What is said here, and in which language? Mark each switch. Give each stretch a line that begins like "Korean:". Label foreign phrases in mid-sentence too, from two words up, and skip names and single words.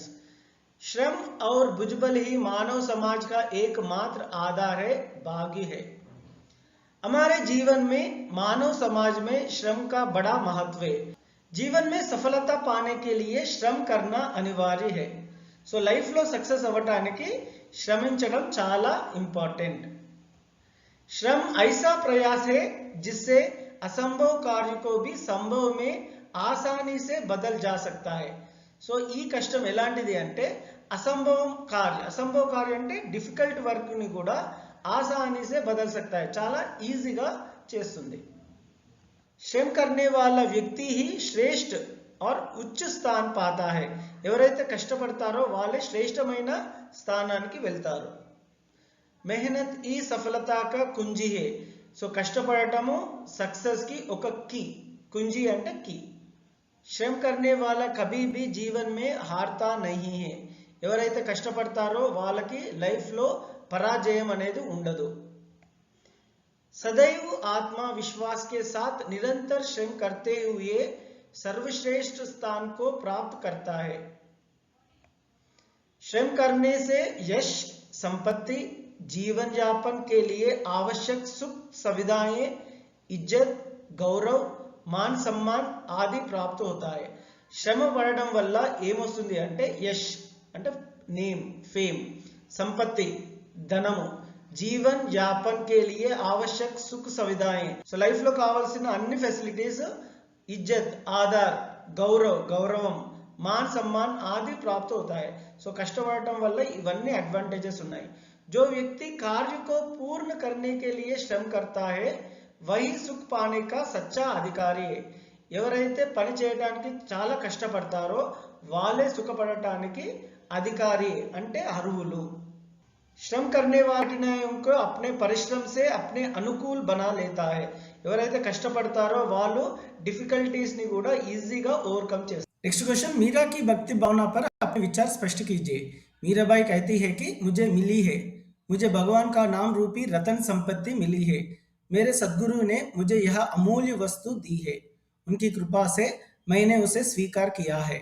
Hindi: श्रम और भुजबल ही मानव समाज का एकमात्र आधार है, भाग्य है। हमारे जीवन में मानव समाज में श्रम का बड़ा महत्व है। जीवन में सफलता पाने के लिए श्रम करना अनिवार्य है।
Telugu: సో లైఫ్లో సక్సెస్ అవ్వటానికి శ్రమించడం చాలా ఇంపార్టెంట్।
Hindi: श्रम ऐसा प्रयास है जिससे असंभव कार्य को भी संभव में आसानी से बदल जा सकता है।
Telugu: సో ఈ కష్టం ఎలాంటిది అంటే అసంభవ కార్యం అంటే
English: difficult work
Telugu: ని కూడా
Hindi: आसानी से बदल सकता है,
Telugu: చాలా ఈజీగా చేస్తుంది।
Hindi: श्रम करने वाला व्यक्ति ही श्रेष्ठ और उच्च स्थान पाता है।
Telugu: ఎవరైతే కష్టపడతారో వాళ్ళే శ్రేష్టమైన స్థానానికి వెళ్తారు।
Hindi: मेहनत ही सफलता का कुंजी है।
Telugu: సో కష్టపడటము సక్సెస్ కి ఒక కీ, कुंजी అంటే కీ।
Hindi: श्रम करने वाला कभी भी जीवन में हारता नहीं है।
Telugu: ఎవరైతే కష్టపడతారో వాళ్ళకి లైఫ్ లో పరాజయం అనేది ఉండదు।
Hindi: सदैव आत्मविश्वास के साथ निरंतर श्रम करते हुए सर्वश्रेष्ठ स्थान को प्राप्त करता है। श्रम करने से यश, संपत्ति, जीवन यापन के लिए आवश्यक सुख सुविधाएं, इज्जत, गौरव, मान सम्मान आदि प्राप्त होता है।
Telugu: శ్రమ పడడం వల్ల ఏమొస్తుంది అంటే యశ్ అంటే
English: name, fame,
Telugu: సంపత్తి ధనము,
Hindi: जीवन यापन के लिए आवश्यक सुख सुविधाएं,
Telugu: సో లైఫ్ లో కావాల్సిన అన్ని ఫెసిలిటీస్,
Hindi: इज्जत आधार,
Telugu: గౌరవం,
Hindi: मान सम्मान आदि प्राप्त होता है।
Telugu: సో కష్టపడటం వల్ల ఇవన్నీ అడ్వాంటేజెస్ ఉన్నాయి।
Hindi: जो व्यक्ति कार्य को पूर्ण करने के लिए श्रम करता है वही सुख पाने का सच्चा अधिकारी है।
Telugu: ఎవరైతే పని చేయడానికి చాలా కష్టపడతారో వాళ్ళే సుఖపడటానికి అధికారి అంటే అర్హులు।
Hindi: श्रम करने वाले को अपने परिश्रम से अपने अनुकूल बना लेता है।
Telugu: ఎవరైతే కష్టపడతారో వాళ్ళు డిఫికల్టీస్ ని కూడా ఈజీగా ఓవర్కమ్ చేస్తారు।
English: next question,
Hindi: मीरा की भक्ति भावना पर अपने विचार स्पष्ट कीजिए। मीराबाई कहती है कि मुझे मिली है, मुझे भगवान का नाम रूपी रतन संपत्ति मिली है। मेरे सद्गुरु ने मुझे यह अमूल्य वस्तु दी है। उनकी कृपा से मैंने उसे स्वीकार किया है।